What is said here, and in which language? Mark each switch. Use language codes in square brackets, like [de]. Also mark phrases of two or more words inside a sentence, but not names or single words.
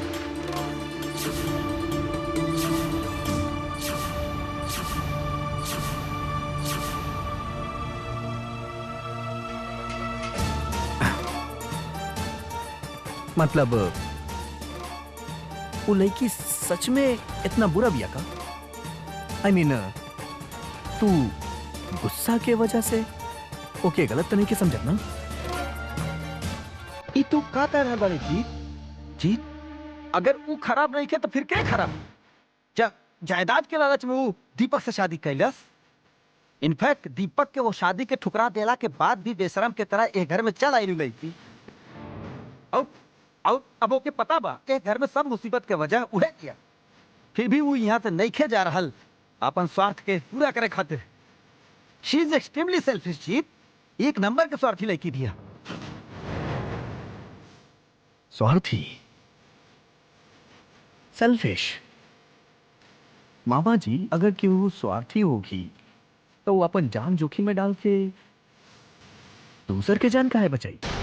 [bho] मतलब वो लड़की सच में इतना बुरा भी का? [en] I mean, [bho] तू गुस्सा के वजह से ओके गलत तो नहीं के समझत ना? ई तू का कह रहा बाड़ी जीत? अगर वो खराब नहीं के तो फिर क्या खराब? जायदाद के लालच में वो दीपक से शादी कैलस। इनफैक्ट दीपक के वो शादी के ठुकरा देला के बाद भी बेशरम के तरह एक घर में चल आई रही थी। और अब ओके पता बा के घर में सब मुसीबत के वजह उहे किया। फिर भी वो यहाँ से नहीं खे जा रहा अपन स्वार्थ के पूरा करे खातिर। [en] She is extremely selfish जीत। [bho] एक नंबर के स्वार्थी लड़की दिया। स्वार्थी, सेल्फिश। मामा जी, अगर कि वो स्वार्थी होगी तो वो अपन जान जोखिम में डाल के दूसर के जान काहे बचाई?